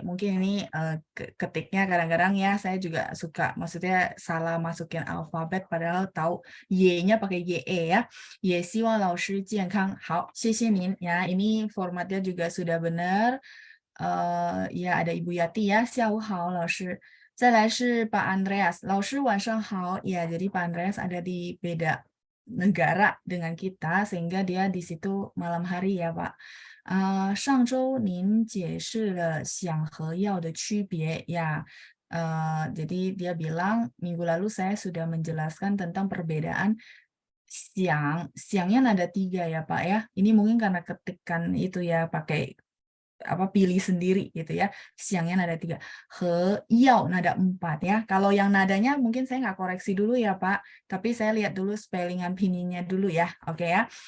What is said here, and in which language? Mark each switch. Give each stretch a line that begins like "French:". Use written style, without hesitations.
Indonesian: Mungkin ini ketiknya kadang-kadang ya saya juga suka, maksudnya salah masukin alfabet padahal tahu y-nya pakai ye ya.
Chinese: Ye Xiao Lao Shi Jian Kang. Hao, xie nin ya.
Indonesian: Ini formatnya juga sudah benar. Ya ada Ibu Yati ya,
Chinese: 下午好 老师。再来是 Pak Andreas, 老师晚上好.
Indonesian: Ya, jadi Pak Andreas ada di beda negara dengan kita sehingga dia di situ malam hari ya, Pak.
Chinese: 上周您解释了想和要的区别 ya.
Indonesian: Jadi dia bilang minggu lalu saya sudah menjelaskan tentang perbedaan siangnya nada 3 ya Pak ya. Ini mungkin karena ketikan itu ya pakai pilih sendiri gitu ya. Siangnya nada 3. He, yao nada 4 ya. Kalau yang nadanya mungkin saya nggak koreksi dulu ya Pak, tapi saya lihat dulu spellingan pinyinya dulu ya. Oke ya.